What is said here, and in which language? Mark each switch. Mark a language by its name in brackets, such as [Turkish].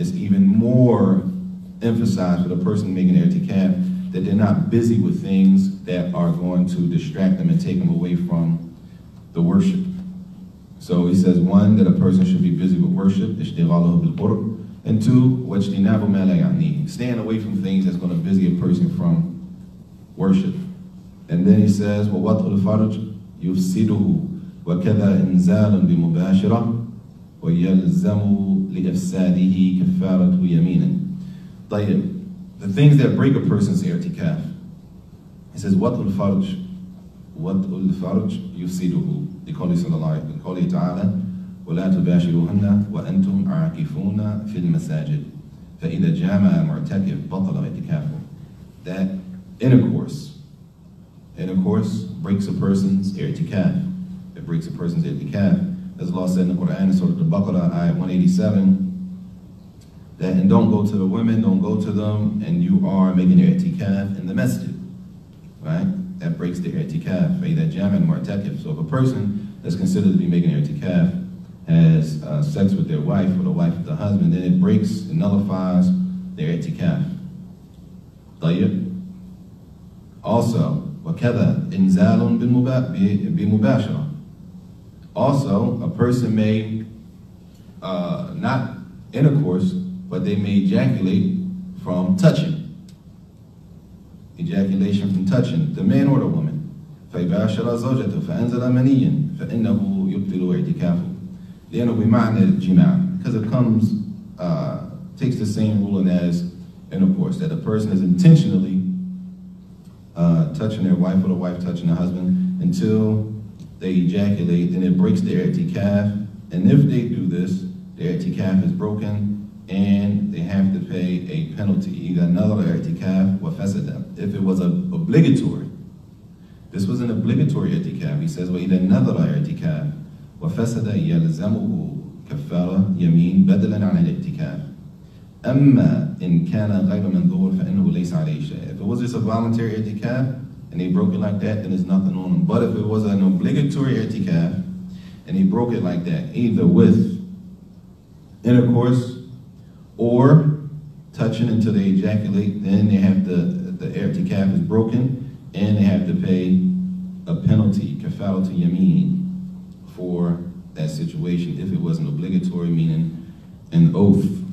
[English] It's even more emphasized for the person making i'tikaf that they're not busy with things that are going to distract them and take them away from the worship. So he says, one, that a person should be busy with worship, and two, staying away from things that's going to busy a person from worship. And then he says, [Arabic] وَوَطْءُ الْفَرْجِ يُفْسِدُهُ وَكَذَا إِنْزَالٌ بِمُبَاشِرَةٍ وَيَلْزَمُ لِإِفْسَادِهِ كَفَّارَةُ يَمِينٍ. [English] The things that break a person's i'tikaf. He says, [Arabic] وَطْءُ الْفَرْجِ يُفْسِدُهُ. لقوله تعالى ولا تباشروهن وأنتم عاكفون في المساجد فإذا جامع المعتكف بطل اعتكافه. [English] That intercourse breaks a person's i'tikaf. It breaks a person's i'tikaf. As Allah said in the Quran in Surah Al-Baqarah, ayat 187, that and don't go to the women, don't go to them, and you are making your i'tikaf in the masjid, right? That that breaks the i'tikaf. [Arabic] فَإِذَا جَامَعَ الْمُعْتَكِفُ. [English] So if a person that's considered to be making i'tikaf has sex with their wife or the wife of the husband, then it breaks, it nullifies their i'tikaf. [Arabic] طيب. [English] Also, [Arabic] وَكَذَا إِنزَالٌ بِمُبَاشَرَةٍ. [English] Also, a person may not intercourse, but they may ejaculate from touching. Ejaculation from touching, the man or the woman. [Arabic] فَيْبَاشَرَ زَوْجَتُ فَأَنزَلَ مَنِيًّا فَإِنَّهُ يُبْطِلُ اعْتِكَافُهُ. لأنه بمعنى الجماع, [English] because it comes, takes the same ruling as intercourse, that a person is intentionally touching their wife or the wife touching the husband until they ejaculate, then it breaks their i'tikaf. And if they do this, their i'tikaf is broken and they have to pay a penalty. Either another i'tikaf or fasada. If it was obligatory, this was an obligatory i'tikaf. He says, [Arabic] وَإِذَا نَظَرَ i'tikaf وَفَسَدَ يَلْزَمُهُ كَفَّارَ يَمِينٍ بَدَلًا عَنِ الْاعْتِكَافِ. أَمَّا إِنْ كَانَ غَيْرَ مَنْظُورٍ فَإِنَّهُ لَيْسَ عَلَيْهِ شَيْءٌ. [English] If it was just a voluntary i'tikaf and they broke it like that, then there's nothing on them. But if it was an obligatory i'tikaf and they broke it like that, either with intercourse or touching until they ejaculate, then they have the i'tikaf is broken and they have to pay a penalty, kafaratu yameen, for that situation if it wasn't obligatory, meaning an oath.